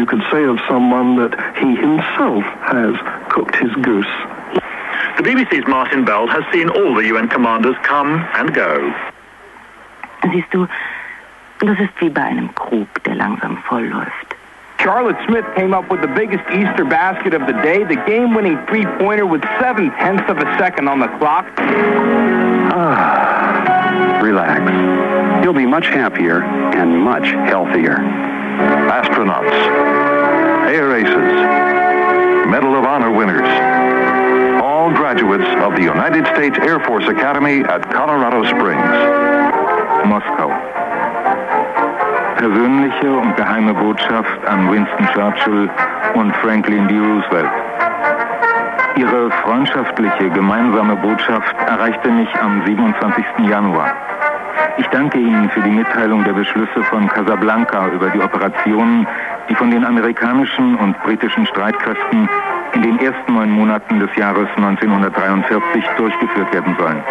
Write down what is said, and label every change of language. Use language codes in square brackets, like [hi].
[en] Say of someone that he himself has cooked his goose. The BBC's Martin Bell has seen all the UN commanders come and go. [de] Siehst du, das ist wie bei einem Krug, der langsam vollläuft. [en] Charlotte Smith came up with the biggest Easter basket of the day, the game-winning three-pointer with 7/10 of a second on the clock. Ah, relax. you'll be much happier and much healthier. Astronauts, air aces, Medal of Honor winners, all graduates of the United States Air Force Academy at Colorado Springs. [de] Moskau. Persönliche und geheime Botschaft an Winston Churchill und Franklin D. Roosevelt. Ihre freundschaftliche, gemeinsame Botschaft erreichte mich am 27. Januar. Ich danke Ihnen für die Mitteilung der Beschlüsse von Casablanca über die Operationen, die von den amerikanischen und britischen Streitkräften in den ersten 9 Monaten des Jahres 1943 durchgeführt werden sollen.